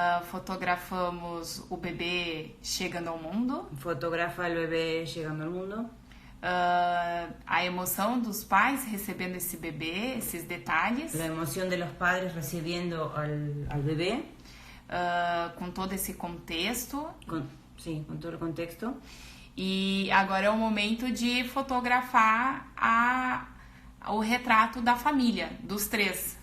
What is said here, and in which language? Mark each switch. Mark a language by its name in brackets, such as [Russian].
[Portuguese] Fotografamos o bebê chegando ao mundo. [Spanish] Fotografa el bebé llegando al mundo. [Portuguese] A emoção dos pais recebendo esse bebê, esses detalhes. [Spanish] La emoción de los padres recibiendo al bebé. [Portuguese] Com todo esse contexto. Sim, com todo o contexto. E agora é o momento de fotografar o retrato da família, dos três.